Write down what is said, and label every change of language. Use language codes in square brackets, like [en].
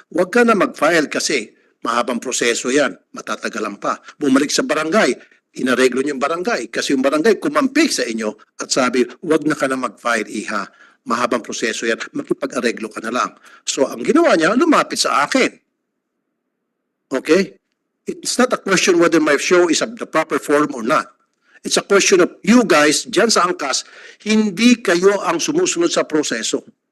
[tl] Huwag ka na mag-file kasi mahabang proseso yan. Matatagalan pa. Bumalik sa barangay. Inareglo niyo yung barangay. Kasi yung barangay kumampi sa inyo at sabi, huwag na ka na mag-file, iha. Mahabang proseso yan. Makipag-areglo ka na lang. So, ang ginawa niya, lumapit sa akin. Okay? [en] It's not a question whether my show is the proper form or not. It's a question of you guys, [tl] dyan sa angkas, hindi kayo ang sumusunod sa proseso.